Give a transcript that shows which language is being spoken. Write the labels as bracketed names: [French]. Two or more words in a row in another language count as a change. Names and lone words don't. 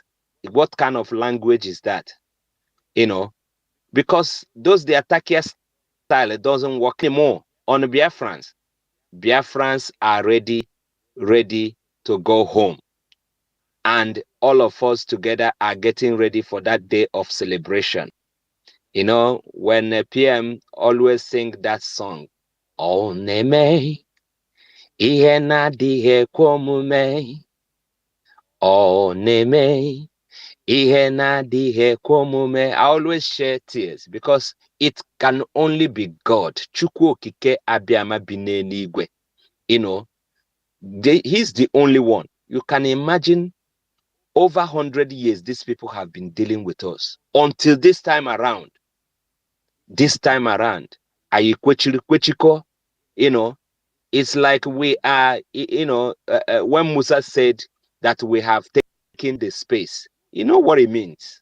[English] What kind of language is that? Because the Takia style, it doesn't work anymore on Biafrans. Biafrans are ready to go home. And all of us together are getting ready for that day of celebration. When a PM always sing that song, [Igbo] "Oh Neme, ihe na-adịghị ekwe omume. Oh Neme, ihe na-adịghị ekwe omume." [English] I always share tears because it can only be God. [Igbo] Chukwu okike abịama bi n'eluigwe. [English] He's the only one. You can imagine over 100 years these people have been dealing with us until this time around. Ayikwechiko, it's like we are, when Musa said that we have taken the space, you know what it means?